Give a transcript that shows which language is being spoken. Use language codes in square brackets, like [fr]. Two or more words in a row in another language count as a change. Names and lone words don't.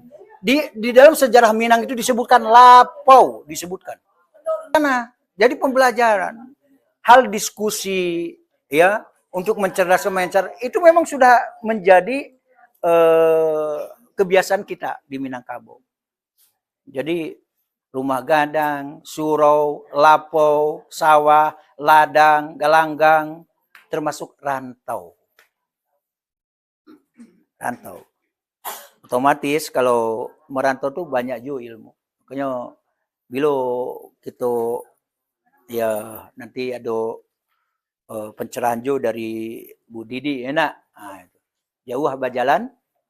[id] Di dalam sejarah Minang itu disebutkan Lapau, disebutkan. Karena jadi pembelajaran, hal diskusi ya untuk mencerdaskan itu memang sudah menjadi kebiasaan kita di Minangkabau. Jadi rumah gadang, surau, lapau, sawah, ladang, galanggang, termasuk rantau. Rantau. Otomatis kalau merantau tuh banyak juga ilmu. Makanya bila kita ya nanti ada pencerahan juga dari Bu Didi enak. Nah, jauh berjalan.